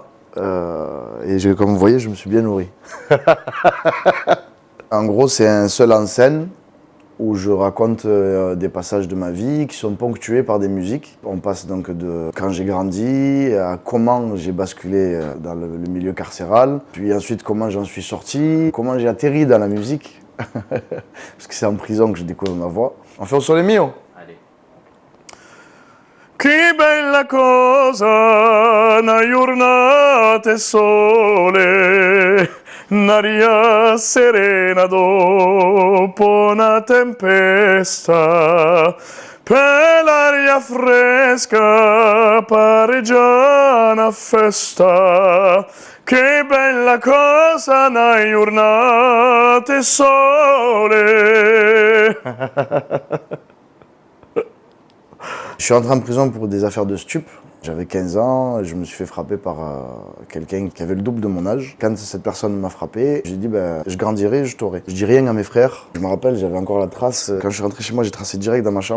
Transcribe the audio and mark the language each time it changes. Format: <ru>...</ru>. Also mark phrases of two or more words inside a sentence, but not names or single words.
<fr>Comme vous voyez, je me suis bien nourri. En gros, c'est un seul en scène où je raconte des passages de ma vie qui sont ponctués par des musiques. On passe donc de quand j'ai grandi à comment j'ai basculé dans le milieu carcéral, puis ensuite comment j'en suis sorti, comment j'ai atterri dans la musique, parce que c'est en prison que je découvre ma voix. On fait au sole mio. Allez.</fr> <it>Che bella cosa, una giornata sole, un'aria serena dopo una tempesta, per l'aria fresca pare già una festa. Che bella cosa, una giornata sole.</it> <fr>Je suis entré en prison pour des affaires de stup. J'avais 15 ans, je me suis fait frapper par quelqu'un qui avait le double de mon âge. Quand cette personne m'a frappé, j'ai dit je grandirai, je t'aurai. Je dis rien à mes frères. Je me rappelle, j'avais encore la trace. Quand je suis rentré chez moi, j'ai tracé direct dans ma chambre.</fr>